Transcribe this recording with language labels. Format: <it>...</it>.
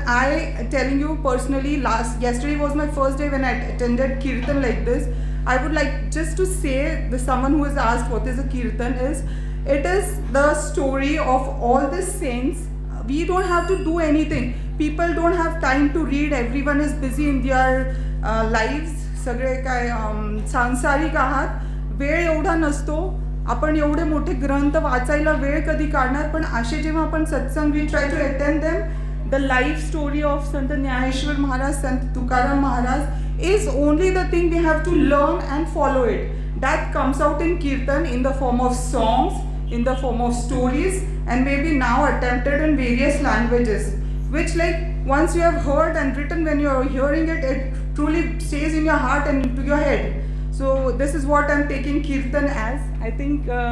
<en>I telling you personally, yesterday was my first day when I attended kirtan like this. I would like just to say, someone who has asked what is a kirtan is, it is the story of all the saints. We don't have to do anything. People don't have time to read. Everyone is busy in their lives.</en> <mr>सगळे काय सांसारिक आहात, वेळ एवढा नसतो. आपण एवढे मोठे ग्रंथ वाचायला वेळ कधी काढणार, पण असे जेव्हा आपण सत्संग</mr> <en>We try to attend them. The life story of Sant Dnyaneshwar Maharaj, Sant Tukaram Maharaj is only the thing we have to learn and follow it. That comes out in kirtan in the form of songs, in the form of stories, and maybe now attempted in various languages, which like once you have heard and written, when you are hearing it, it truly stays in your heart and into your head. So this is what I'm taking kirtan as. I think</en>